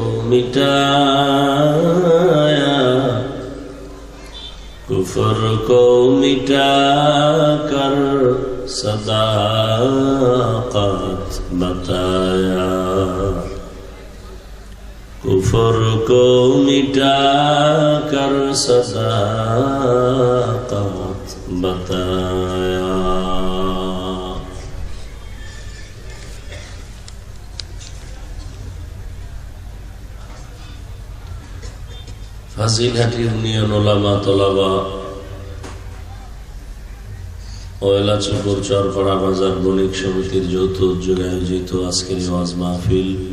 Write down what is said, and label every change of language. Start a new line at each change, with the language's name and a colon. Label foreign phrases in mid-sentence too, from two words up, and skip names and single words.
Urdu: مٹایا، کفر کو مٹا کر صداقت بتایا، کفر کو مٹا کر صداقت بتایا.
Bangla: ফাজিলহাট ইউনিয়ন ওলামা তলাবা ও এলাচুপুর চরপাড়া বাজার বণিক সমিতির যৌথ উদ্যোগে আয়োজিত আজকের ওয়াজ মাহফিল